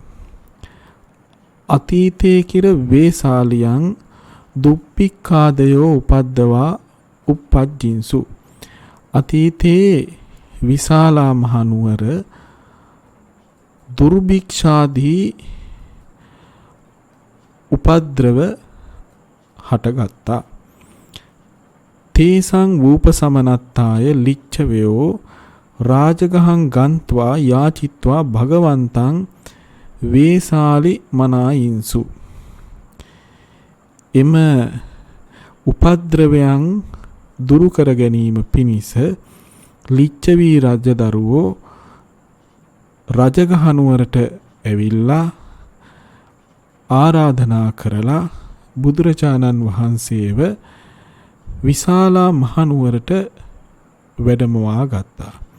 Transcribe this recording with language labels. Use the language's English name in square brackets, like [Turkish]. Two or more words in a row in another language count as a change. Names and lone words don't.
[Pali] අතීතේ කිර වේසාලියන් දුප්පික්ඛාදයෝ උපද්දවා උප්පජ්ජින්සු. [Sinhala] අතීතේ විශාලා මහනුවර දුර්භික්ෂාදී උපද්‍රව හටගත්තා. [Pali] තේසං වූපසමනත්තාය ලිච්ඡවයෝ රාජගහං ගන්්වා යාචිත්වා භගවන්තං වේසාලි මනායින්සු. [Sinhala] එම උපද්‍රවයන් දුරු කර ගැනීම පිණිස ලිච්ඡවී රජදරුවෝ රජගහ නුවරට ඇවිල්ලා ආරාධනා කරලා බුදුරජාණන් වහන්සේව විශාලා මහනුවරට වැඩමවා ගත්තා.